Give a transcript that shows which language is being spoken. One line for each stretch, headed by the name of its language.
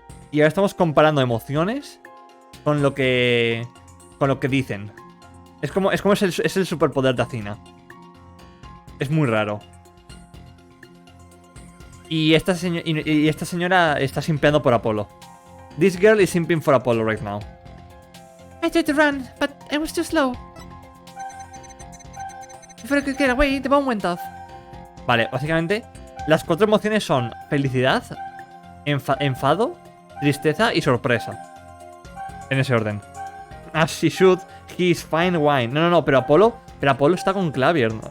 Spanish: Y ahora estamos comparando emociones con lo que dicen. Es el superpoder de Athena. Es muy raro. Y esta señora está simpeando por Apolo.
English: This girl is simping for Apollo right now. I tried to run, but I was too slow. Before I could get away, the bomb went off.
Spanish: Vale, básicamente, las 4 emociones son felicidad, enfado, tristeza y sorpresa. En ese orden.
English: As she should, he is fine wine.
Spanish: No, pero Apolo está con Clavier, ¿no?